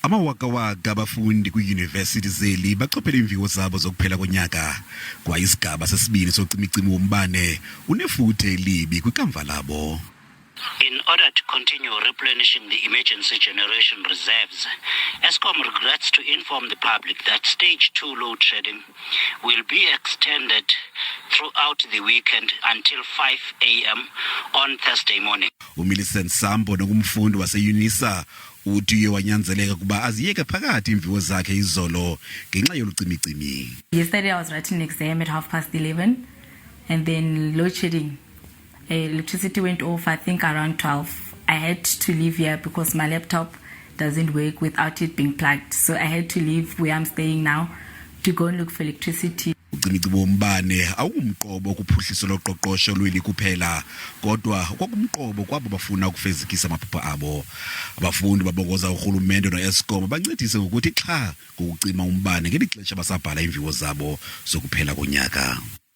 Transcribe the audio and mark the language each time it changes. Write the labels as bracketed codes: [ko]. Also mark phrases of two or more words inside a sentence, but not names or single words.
[xh] Amawaka-waka abafundi kwiUnivesithi zeli bachophela iimviwo zabo zokuphela konyaka kwayisigaba sesibini socimicimi wombane unefuthe elibi kwikamva labo. [en] In order to continue replenishing the emergency generation reserves, Eskom regrets to inform the public that stage 2 load shedding will be extended throughout the weekend until 5 a.m. on Thursday morning. [xh] Nomiliselwe nongumfundi waseUnisa uthi uye wanyanzeleka kuba aziyeke phakathi iimviwo zakhe izolo ngenxa yolucimicimi. [en] Yesterday I was writing an exam at 11:30 and then load shedding. Electricity went off, I think around 12. I had to leave here because my laptop doesn't work without it being plugged. So I had to leave where I'm staying now to go and look for electricity. [xh] Ucimicimi wombane awungumqobo kuphuhliso loqoqosho lweli kuphela kodwa kwakumqobo kwabo bafuna ukufezekisa amaphupha abo. Abafundi babongoza urhulumente noEskom bancedise ngokuthi xa ngokucima umbane ngeli xesha basabhala iimviwo zabo zokuphela konyaka.